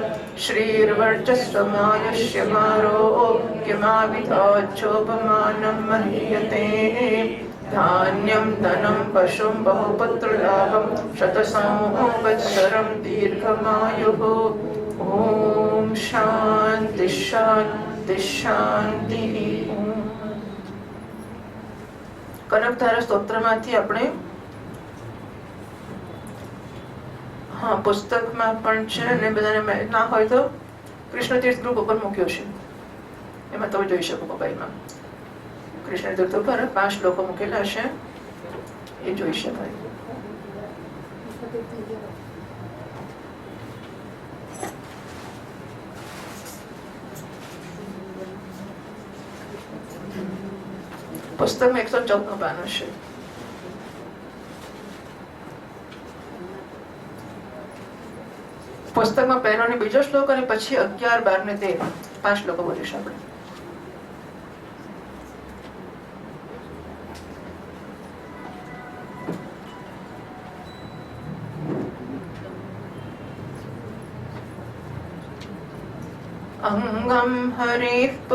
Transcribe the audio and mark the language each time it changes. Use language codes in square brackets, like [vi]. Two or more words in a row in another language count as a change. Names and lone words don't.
[sa] श्रीर्वर्चस्वमायुष्यमारोग्यमाविधाच्छोपमानं महीयते धान्यं धनं पशुं बहुपुत्रलाभं शतसंवत्सरं दीर्घमायुः ॐ शान्ति शान्ति शान्तिः [gu] कनकधारा स्तोत्रमांथी આપણે હા પુસ્તકમાં પણ છે અને બધાને ના હોય તો કૃષ્ણ તીર્થ ગ્રુપ ઉપર મૂક્યો છે એમાં તમે જોઈ શકો મોબાઈલમાં કૃષ્ણ તીર્થ ઉપર 5 શ્લોકો મૂકેલા છે એ જોઈ શકાય પુસ્તકમાં 114 પાનું છે પુસ્તકમાં પહેલો ને બીજો શ્લોક અને પછી 11, 12 ને 13 5 શ્લોકો બોલીશું આપણે [sa] अंगं हरेः